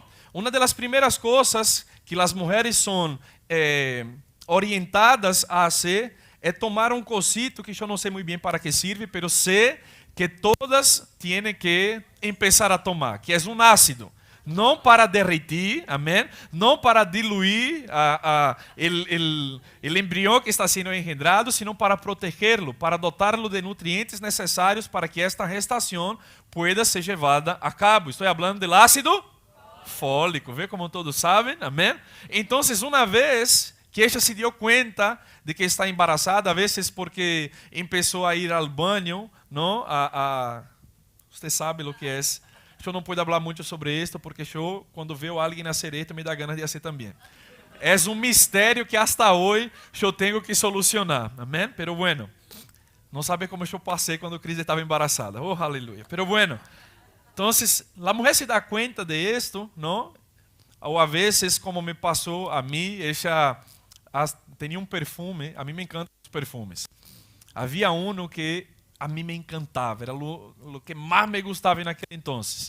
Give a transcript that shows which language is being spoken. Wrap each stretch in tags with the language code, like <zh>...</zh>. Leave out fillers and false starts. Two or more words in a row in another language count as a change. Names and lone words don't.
<pt>Uma das primeiras coisas que as mulheres são orientadas a fazer é tomar um cosito que eu não sei muito bem para que serve, mas sei que todas têm que começar a tomar, que é um ácido. Não para derretir, amém? Não para diluir o embrião que está sendo engendrado, sino para protegê-lo, para dotá-lo de nutrientes necessários para que esta gestação pueda ser levada a cabo. Estou falando do ácido fólico, vê como todos sabem, amém? Então, uma vez que ella se deu conta de que está embarazada, a vezes porque começou a ir ao banho, não? Você sabe o que é. Eu não puedo falar muito sobre isto, porque eu, quando vejo alguém nascer esto, me dá ganas de fazer também. É um mistério que hasta hoje eu tenho que solucionar. Amém?</pt> <es>Pero bueno,</es> <pt>não sabe como eu passei quando Cris estava embaraçada. Oh, aleluia.</pt> <es>Pero bueno, Entonces, la mujer se da cuenta de esto, ¿no? O a veces, como me pasó a mí, ella tenía un perfume, a mí me encantan los perfumes. Había uno que a mí me encantaba, era lo que más me gustaba en aquel entonces.</es>